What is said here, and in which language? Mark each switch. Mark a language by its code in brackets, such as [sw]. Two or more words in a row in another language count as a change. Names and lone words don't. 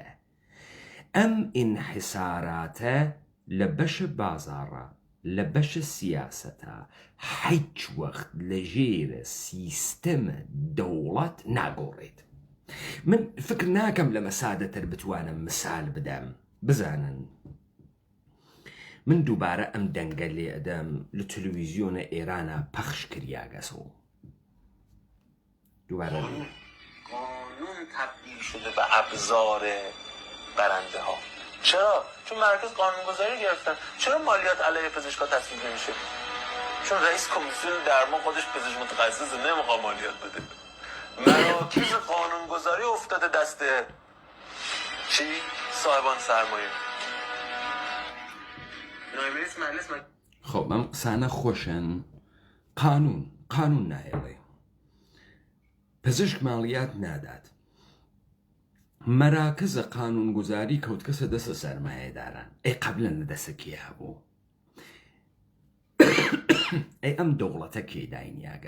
[sdh] ئەم ئینحساراتە لە بەشە بازاڕە، لە بەشە سیاسەتە، هیچ وەخت لە ژێرە سیستەمە دەوڵەت ناگۆڕێت. من فکر ناکەم لە مەسادەتر بتوانم مثال بدەم. بزانن من دووبارە ئەم دەنگە لێ ئەدەم لە تەلەڤیزیۆنە ئێرانە پەخش کریاگەسەوە. دووبارە [fa] قانون تبدیل شده به ابزار برنده ها. چرا؟ چون مرکز قانونگذاری گرفتن. چرا مالیات علیه پزشکا تصویب نمیشه؟ چون رئیس کمیسیون درمان خودش پزشک متخصص نمیخواد مالیات بده. مراکز قانونگذاری افتاده دست چی؟ صاحبان سرمایه. نایب رئیس مجلس [sdh] خۆ ئەم قسانە خۆشن. قانون نایەڵێ. پزیشک ماڵیات نادات. مەراکزە قانونگوزاری کەوت کەسە دەسە سەرمایەداران. ئەی قەبلە لەدەسە کێ هەبوو؟ ئەی ئەم دەوڵەتە کێ داینیاگە؟